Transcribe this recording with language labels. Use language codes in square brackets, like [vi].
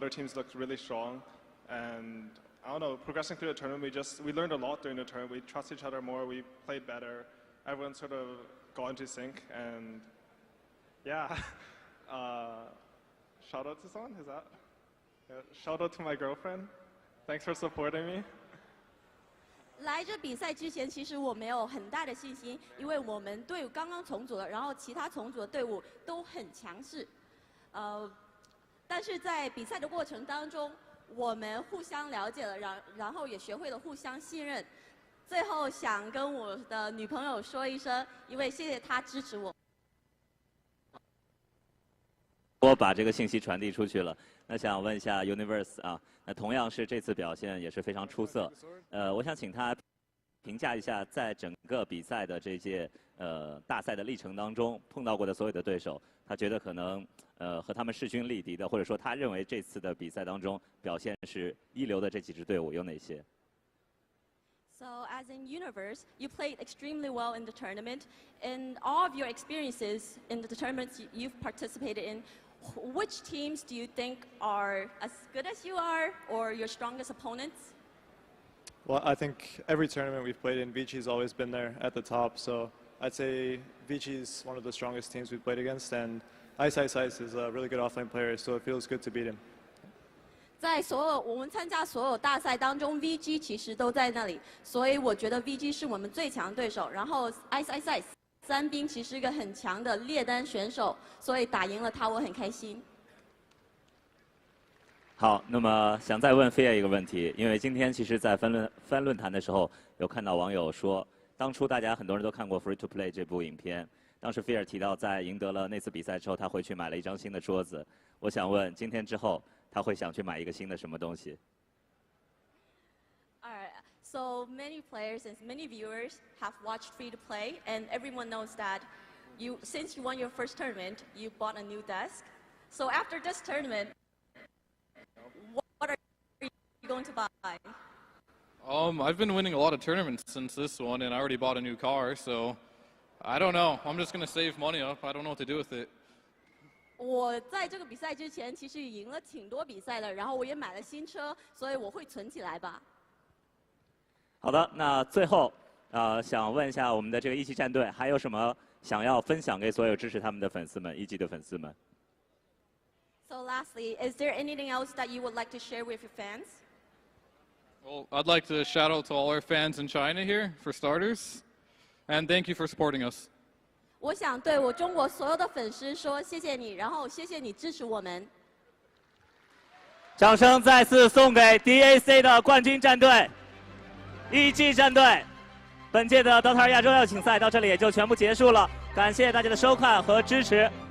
[en] Other teams looked really strong. And I don't know, progressing through the tournament, we learned a lot during the tournament. We trust each other more, we played better. Everyone sort of got into sync. And yeah, shout out to someone, is that? Yeah, shout out to my girlfriend. Thanks for supporting me. [zh] 来这比赛之前，其实我没有很大的信心，因为我们队伍刚刚重组了，然后其他重组的队伍都很强势。但是在比赛的过程当中，我们互相了解了，然后也学会了互相信任。最后想跟我的女朋友说一声，因为谢谢她支持我。我把这个信息传递出去了。那想问一下 Universe 啊，那同样是这次表现也是非常出色。我想请他评价一下，在整个比赛的这届大赛的历程当中碰到过的所有的对手，他觉得可能和他们势均力敌的，或者说他认为这次的比赛当中表现是一流的这几支队伍有哪些 [en] So, as in Universe, you played extremely well in the tournament. In all of your experiences in the tournaments you've participated in, which teams do you think are as good as you are, or your strongest opponents? Well, I think every tournament we've played in, Vici's always been there at the top. So I'd say Vici's one of the strongest teams we've played against, and Ice is a really good offlane player, so it feels good to beat him. [zh] 在我们参加所有大赛当中 ，VG 其实都在那里，所以我觉得 VG 是我们最强的对手。然后 Ice 三兵其实是一个很强的猎单选手，所以打赢了他我很开心。好，那么想再问菲尔一个问题，因为今天其实，在翻论坛的时候，有看到网友说，当初大家很多人都看过《Free to Play》这部影片，当时菲尔提到在赢得了那次比赛之后，他回去买了一张新的桌子。我想问，今天之后。他会想去买一个新的什么东西 [en] Alright, so many players and many viewers have watched Free to Play, and everyone knows that since you won your first tournament, you bought a new desk. So after this tournament, what are you going to buy? I've been winning a lot of tournaments since this one, and I already bought a new car, so I don't know. I'm just going to save money up. I don't know what to do with it. [zh] 我在这个比赛之前，其实赢了挺多比赛的，然后我也买了新车，所以我会存起来吧。好的，那最后，想问一下我们的这个一级战队，还有什么想要分享给所有支持他们的粉丝们，一级的粉丝们 [en] So lastly, is there anything else that you would like to share with your fans? Well, I'd like to shout out to all our fans in China here, for starters, and thank you for supporting us. [zh] 我想对我中国所有的粉丝说谢谢你，然后谢谢你支持我们。掌声再次送给 DAC 的冠军战队 ，EG 战队。本届的 Dota 亚洲邀请赛到这里也就全部结束了，感谢大家的收看和支持。